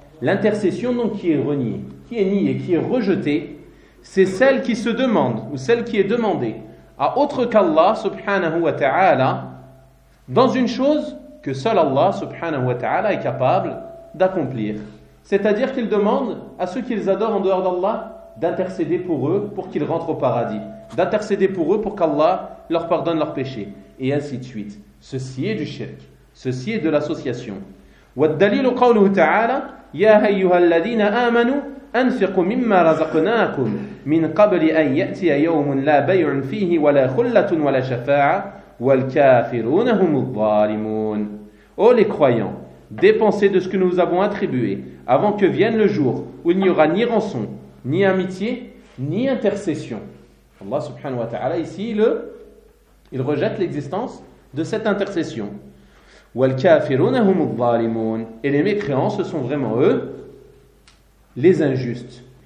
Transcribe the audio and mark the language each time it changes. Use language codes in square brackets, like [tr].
[fr] L'intercession donc qui est reniée, qui est niée, qui est rejetée, c'est celle qui se demande ou celle qui est demandée à autre qu'Allah subhanahu wa ta'ala dans une chose que seul Allah subhanahu wa ta'ala est capable d'accomplir. C'est-à-dire qu'ils demandent à ceux qu'ils adorent en dehors d'Allah d'intercéder pour eux pour qu'ils rentrent au paradis, d'intercéder pour eux pour qu'Allah leur pardonne leurs péchés, et ainsi de suite. Ceci est du shirk, ceci est de l'association. [ar] والدليل قوله تعالى يا أيها الذين آمنوا أنفقوا مما رزقناكم من قبل أن يأتي يوم لا بيع فيه ولا خلة ولا شفاعة والكافرون هم الظالمون. [fr] Ô les croyants, dépensez de ce que nous avons attribué avant que vienne le jour où il n'y aura ni rançon, ni amitié, ni intercession. Allah subhanahu wa ta'ala ici, il rejette l'existence de cette intercession. Et les mécréants, ce sont vraiment eux, les injustes.